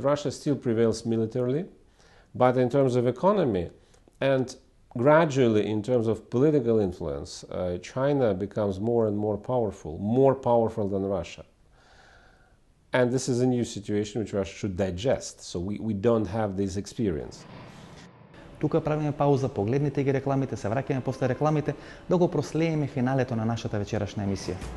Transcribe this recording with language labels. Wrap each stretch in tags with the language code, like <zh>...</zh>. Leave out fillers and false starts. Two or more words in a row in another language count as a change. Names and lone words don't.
<en>Russia still prevails militarily, but in terms of economy and gradually in terms of political influence, China becomes more and more powerful than Russia. And this is a new situation which Russia should digest, so we don't have this experience.</en> <mk>Тука правиме пауза, погледнете ги рекламите, се враќаме после рекламите да го прослееме финалето на нашата вечерашна емисија.</mk>